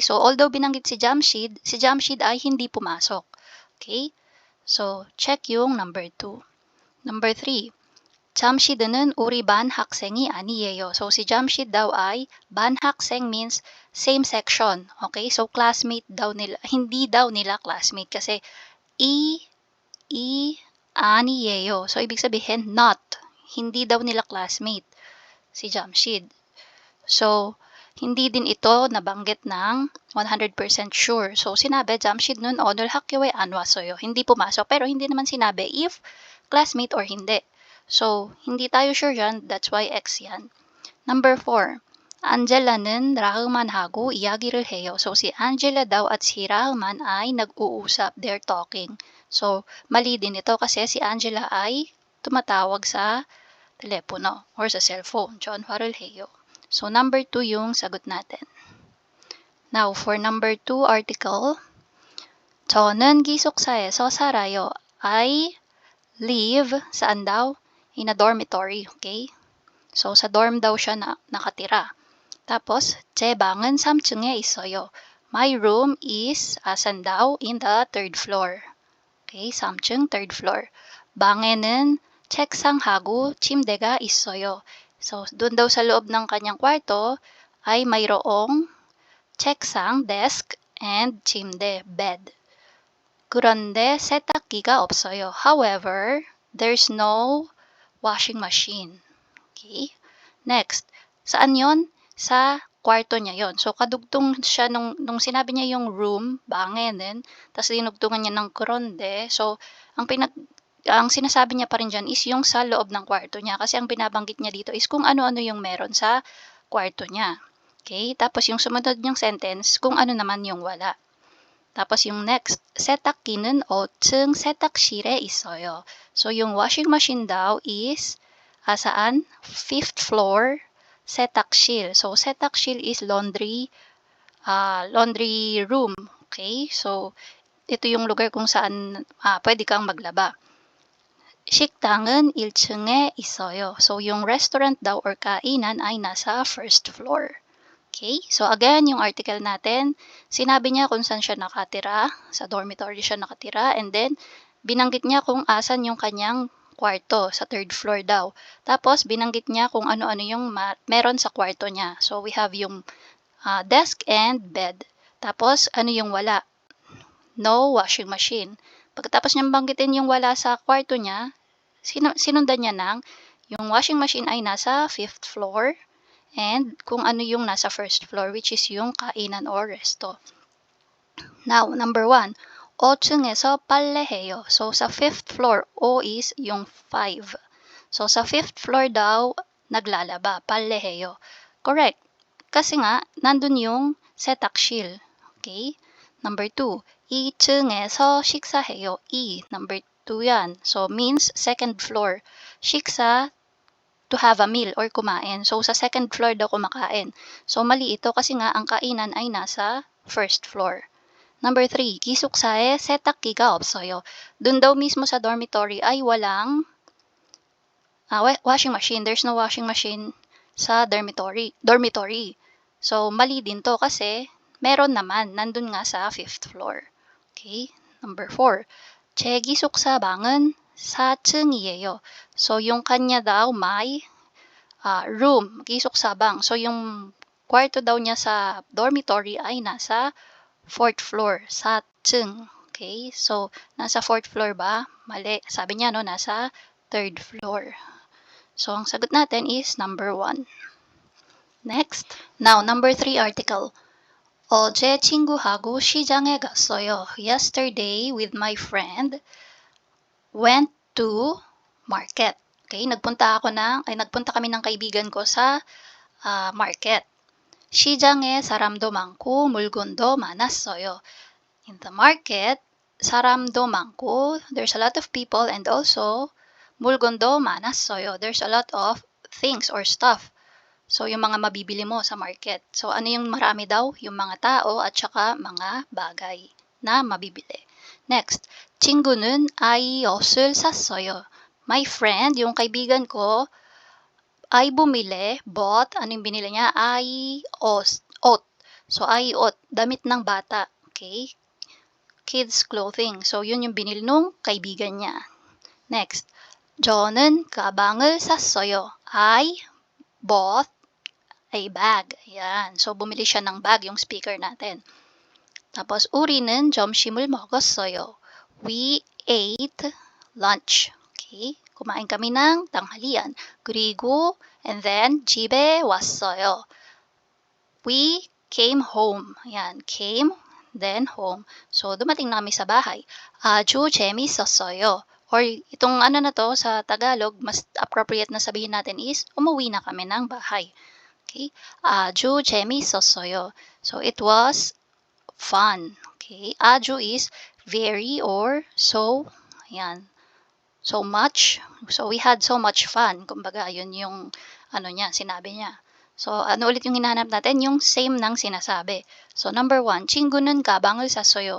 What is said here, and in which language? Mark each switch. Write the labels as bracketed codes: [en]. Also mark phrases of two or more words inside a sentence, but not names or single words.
[tl] So, although binanggit si Jamshid ay hindi pumasok. Okay? So, check yung number 2. [en] Number 3. [ko] 잠시드는 우리 반 학생이 아니에요. [tl] So, si Jamshid daw ay [ko] 반 학생 [en] means same section. [tl] Okay? So, classmate daw nila. Hindi daw nila classmate kasi 아니에요. So, ibig sabihin not. Hindi daw nila classmate si Jamshid. So, hindi din ito nabanggit ng 100% sure. So, sinabi, Jamshid nun [ko] 오늘 학교에 안 왔어요. [tl] Hindi pumasok. Pero hindi naman sinabi if classmate or hindi. So, hindi tayo sure yan. [en] That's why X yan. Number 4. [ko] Angela는 라흐만하고 이야기를 해요. [tl] So, si Angela daw at si Rahman ay nag-uusap. [en] They're talking. [tl] So, mali din ito kasi si Angela ay tumatawag sa telepono or sa cellphone. [ko] 전화를 해요. [tl] So, number 2 yung sagot natin. [en] Now, for number 2 article, [ko] 저는 기숙사에서 살아요. [en] I live, [tl] saan daw? [en] In a dormitory, okay? [tl] So, sa dorm daw siya nakatira. Tapos, [ko] 제 방은 3층에 있어요. [en] My room is, [tl] asan daw? [en] In the 3rd floor. Okay, 3층, 3rd floor. [ko] 방에는 책상하고 침대가 있어요. [tl] So, doon daw sa loob ng kanyang kwarto ay mayroong 책상, desk, and 침대, bed. [ko] 그런데 세탁기가 없어요. [en] However, there's no washing machine. Okay? Next, [tl] saan yon? Sa kwarto niya yon. So, kadugtong siya nung sinabi niya yung room, 방에는, tapos dinugtungan niya ng 그런데. So, ang sinasabi niya pa rin dyan is yung sa loob ng kwarto niya. Kasi ang binabanggit niya dito is kung ano-ano yung meron sa kwarto niya. [en] Okay? [tl] Tapos yung sumunod niyang sentence, kung ano naman yung wala. Tapos yung next, [ko] 세탁기는 5층 세탁실에 있어요. [tl] So yung [en] washing machine [tl] daw is saan? [en] 5th floor 세탁실. So 세탁실 is laundry room. Okay? [tl] So ito yung lugar kung saan pwede kang maglaba. [ko] 식당은 1층에 있어요. [tl] So yung restaurant daw or kainan ay nasa [en] first floor. Okay? [tl] So again, yung article natin, sinabi niya kung saan siya nakatira, sa dormitory siya nakatira, and then binanggit niya kung asan yung kanyang kwarto, sa [en] third floor [tl] daw. Tapos binanggit niya kung ano-ano yung meron sa kwarto niya. [en] So we have yung desk and bed. [tl] Tapos ano yung wala? [en] No washing machine. [tl] Pagkatapos niyang banggitin yung wala sa kwarto niya, sinundan niya ng yung [en] washing machine [tl] ay nasa [en] 5th floor, [tl] and kung ano yung nasa [en] first floor, [tl] which is yung kainan or resto. [en] Now, number 1, [ko] 5층에서 빨래해요. [tl] So, sa [en] 5th floor, [tl] O is yung 5. So, sa [en] 5th floor [tl] daw, naglalaba, 빨래해요. Correct. Kasi nga, nandun yung 세탁실. Okay? [en] Number 2, [ko] 2층에서 식사해요. [en] Number 2 yan. So, means second floor. 식사, to have a meal or kumain. [tl] So, sa [en] second floor [tl] daw kumakain. So, mali ito kasi nga ang kainan ay nasa [en] first floor. Number 3, [ko] 기숙사에 세탁기가 없어요. [tl] Dun daw mismo sa dormitory ay walang [en] washing machine. There's no washing machine sa dormitory. [tl] So, mali din to kasi meron naman. Nandun nga sa [en] 5th floor. [tl] Okay? Number 4, [ko] 제 기숙사 방은 4층이에요. [tl] So, yung kanya daw may room, 기숙사방. So, yung kwarto daw niya sa dormitory ay nasa [en] 4th floor, [tl] 4층. Okay? So, nasa [en] 4th floor [tl] ba? Mali. Sabi niya, no, nasa [en] 3rd floor. [tl] So, ang sagot natin is number 1. Next. [en] Now, number 3 article. [ko] 어제 친구하고 시장에 갔어요. [en] Yesterday, with my friend, went to market. [tl] Okay, nagpunta kami ng kaibigan ko sa market. [ko] 시장에 사람도 많고 물건도 많았어요. [en] In the market, [ko] 사람도 많고, [en] there's a lot of people, and also [ko] 물건도 많았어요. [en] There's a lot of things or stuff. [tl] So, yung mga mabibili mo sa market. So, ano yung marami daw? Yung mga tao at saka mga bagay na mabibili. [en] Next, [ko] 친구는 아이 옷을 샀어요. [en] My friend, [tl] yung kaibigan ko, ay bumili, bought, ano yung binili niya? [ko] 아이 옷. [tl] So, [ko] 아이 옷, [tl] damit ng bata. Okay? [en] Kids clothing. [tl] So, yun yung binili nung kaibigan niya. [en] Next, [ko] 저는 가방을 샀어요. [en] I bought a bag. Ayan. [tl] So, bumili siya ng bag, yung speaker natin. Tapos, [ko] 우리는 점심을 먹었어요. [en] We ate lunch. Okay? [tl] Kumain kami ng tanghalian. [ko] 그리고, [en] and then, [ko] 집에 왔어요. [en] We came home. Ayan. Came, then home. [tl] So, dumating na kami sa bahay. [ko] 아주 재밌었어요. [tl] Or, itong ano na to, sa Tagalog, mas appropriate na sabihin natin is, umuwi na kami ng bahay. [ko] Okay? 아주 재밌었어요. [en] So, it was fun. Okay? 아주 is very or so. Ayan. So much. So, we had so much fun. [tl] Kumbaga, yun yung ano niya, sinabi niya. So, ano ulit yung hinahanap natin? Yung same ng sinasabi. So, number 1, [ko] 친구는 가방을 샀어요.